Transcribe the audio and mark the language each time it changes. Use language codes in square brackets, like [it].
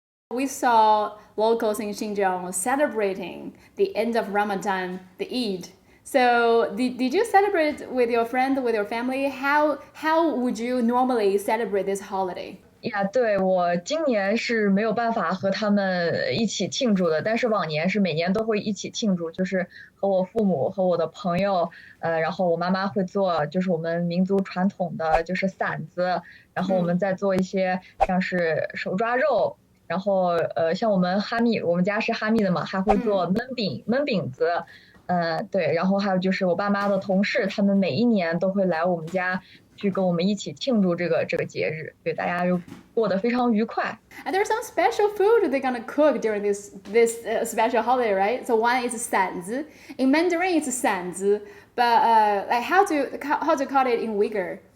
[en] We saw locals in Xinjiang celebrating the end of Ramadan, the Eid. So did you celebrate with your friend, with your family? How would you normally celebrate this holiday? [zh] 对，我今年是没有办法和他们一起庆祝的，但是往年是每年都会一起庆祝，就是和我父母和我的朋友，然后我妈妈会做，就是我们民族传统的就是馓子，然后我们再做一些像是手抓肉，然后像我们哈密，我们家是哈密的嘛，还会做焖饼子，对，然后还有就是我爸妈的同事，他们每一年都会来我们家去跟我们一起庆祝这个节日，对，大家就过得非常愉快。 [en] And there's some special food they're gonna cook during this special holiday, right? So one is 馓子.In Mandarin, it's 馓子, but like how to call it in Uyghur?